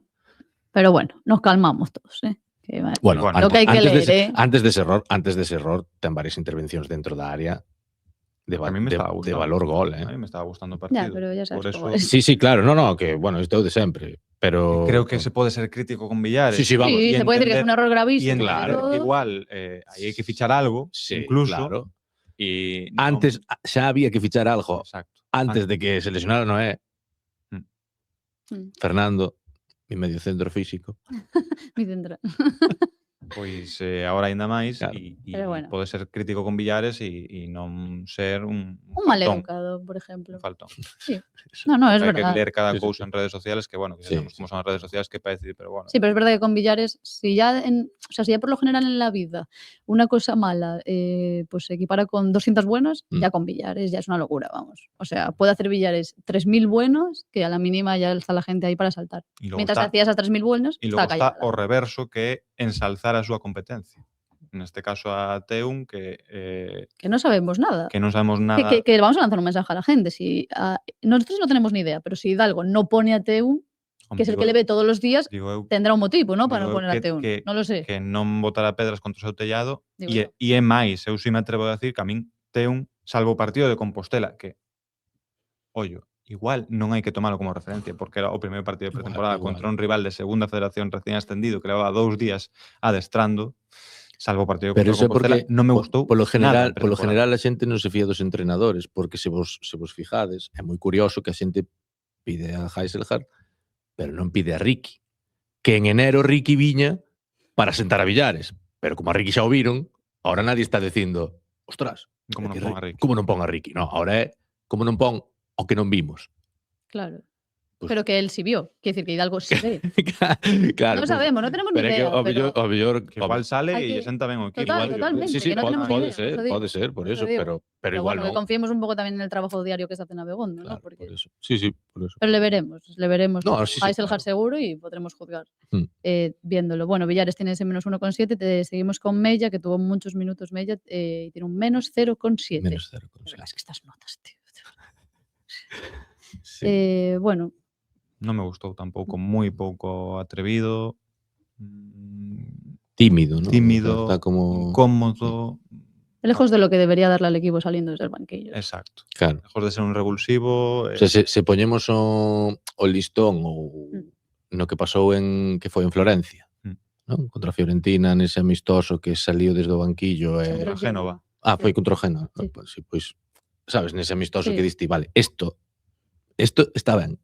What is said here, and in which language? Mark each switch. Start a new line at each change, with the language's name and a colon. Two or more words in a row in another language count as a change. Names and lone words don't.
Spanish: Pero bueno, nos calmamos todos, Que, bueno, lo que
Galician: hai que leer, antes dese error, ten varias intervencións dentro da área de valor gol,
Spanish: A mí me estaba gustando
Galician: o partido.
Spanish: Ya, pero ya sabes por eso...
Galician: Sí, claro, no, que bueno, isto é o de sempre, pero... Creo que se pode ser crítico con Villares.
Spanish: Sí, vamos. Sí, se puede decir que es un error gravísimo. Y claro, igual,
Galician: aí hai que fichar algo, incluso.
Spanish: Claro. Y
Galician: antes xa había que fichar algo.
Spanish: Exacto. Antes de que se lesionara Noé. Fernando, mi medio centro físico. Mi central.
Galician: Pois agora aínda máis, claro. e bueno, pode ser crítico con Villares e non ser un mal educado, por exemplo. Un faltón.
Spanish: Sí. No, es verdad.
Galician: Hai que leer cada cousa en redes sociales, que bueno, que sabemos como son as redes sociales, que para decidir, pero bueno.
Spanish: Sí, pero es verdad que con Villares, si ya por lo general en la vida una cosa mala pues se equipara con 200 buenas, ya con Villares ya es una locura, vamos. O sea, puede hacer Villares 3.000 buenos, que a la mínima ya está la gente ahí para saltar. Mientras hacía esas 3.000 buenos, y luego está
Galician: o reverso, que ensalzar a súa competencia. Neste caso a Teun, que
Spanish: no sabemos nada.
Galician: Que non sabemos nada.
Spanish: Que vamos a lanzar un mensaje a la gente. Nosotros no tenemos ni idea, pero si Hidalgo no pone a Teun, que es el que le ve todos los días, tendrá un motivo, ¿no? Para no poner a Teun. No lo sé.
Galician: Que non botará pedras contra o seu tellado. E é máis, eu si me atrevo a decir que a min Teun, salvo o partido de Compostela, que, ollo, igual non hai que tomalo como referencia, porque era o primeiro partido de pretemporada contra un rival de segunda federación recién ascendido que levaba 2 días adestrando, salvo o partido contra Compostela, non me gustou polo general, nada. Polo general a xente non se fía dos entrenadores, porque se vos fijades, é moi curioso que a xente pide a Heiselhard, pero non pide a Ricky. Que en enero Ricky viña para sentar a Villares, pero como a Ricky xa o viron,
Spanish: ahora nadie está
Galician: dicindo, ostras, como non pon a Ricky? Como non pon a Ricky? No, ahora é como non pon o que non vimos. Claro.
Spanish: Pues, pero que él sí vio. Quiere decir que Hidalgo sí ve. Claro, no sabemos, no tenemos ni idea.
Galician: Pero o mellor que igual sale e senta ben o equipo. Totalmente.
Spanish: Sí, que no
Galician: pode ser,
Spanish: por eso, pero igual bueno, no. Que confiemos un poco también en el trabajo diario que se hace en Abegondo, claro, ¿no? Porque... por eso. Sí, por eso. Pero le veremos. No, Heiselhard seguro y podremos juzgar viéndolo. Bueno, Villares tiene ese menos 1,7. Seguimos con Mella, que tuvo muchos minutos Mella, y tiene un menos 0,7. Menos 0,7. Es que estas notas, tío. Sí. Bueno.
Galician: Non me gustou tampouco, moi pouco atrevido. Tímido,
Spanish: ¿no? Tímido, está como incómodo. Lejos de lo que debería darle al equipo saliendo desde el banquillo. Exacto. Claro. Lejos de ser un revulsivo. O sea,
Galician: se poñemos o listón no que pasou que foi en Florencia, ¿no? Contra a Fiorentina, nese amistoso que saliu desde o banquillo.
Spanish: Contra Génova.
Galician: Foi contra o Génova. Sí. Pois, sabes, nese amistoso que diste, vale, isto está ben.